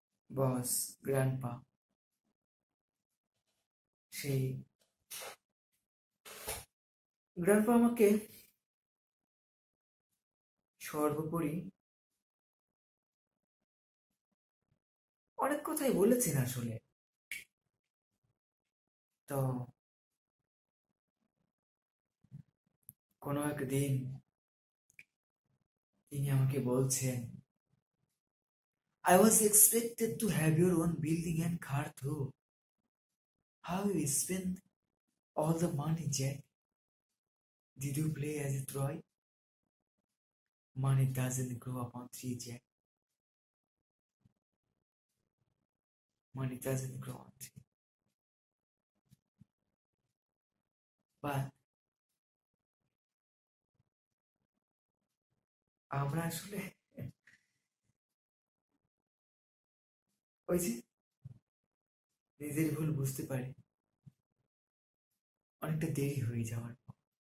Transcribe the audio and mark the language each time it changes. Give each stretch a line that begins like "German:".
Bangla: বস grandpa, সেই grandpa আমাকে সর্বোপরি অনেক কথাই বলেছেন আসলে। তো কোনো একদিন তিনি আমাকে বলছেন,
English: I was expected to have your own building and car too. How you spend all the money, Jack? Did you play as a toy? Money doesn't grow upon tree, Jack. Money doesn't grow on tree.
Bangla: But আমরা আসলে ওই যে নিজের ভুল বুঝতে পারি অনেকটা দেরি হয়ে যাওয়ার পর।